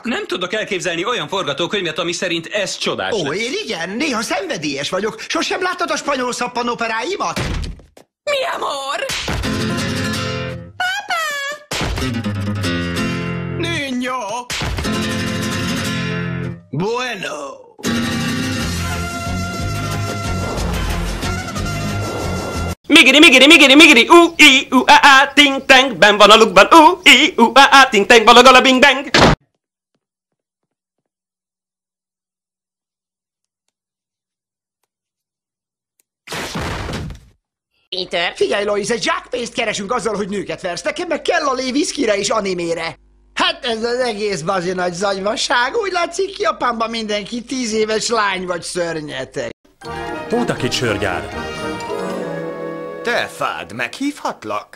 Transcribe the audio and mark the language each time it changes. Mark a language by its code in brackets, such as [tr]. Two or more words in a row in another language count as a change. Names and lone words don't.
[hu] Nem tudok elképzelni olyan forgatókönyvet, ami szerint ez csodás Ó, lesz. én igen, néha szenvedélyes vagyok. Sosem láttad a spanyol szappanoperáimat? [es] Mi amor? Papa! Niño! Bueno! Migiri, migiri, migiri, migiri, i, a, ting, tang, ben van a lukban, i, a, ting, tang, balagala, bing, bang. [hu] Peter? Figyelj, Lois, egy zsákpénzt keresünk azzal, hogy nőket versz. Nekem meg kell a lé viszkire és animére. Hát ez az egész bazi nagy zagyvaság. Úgy látszik, Japánban mindenki 10 éves lány vagy szörnyetek. Pótakit sörgyár. Te fád, meghívhatlak?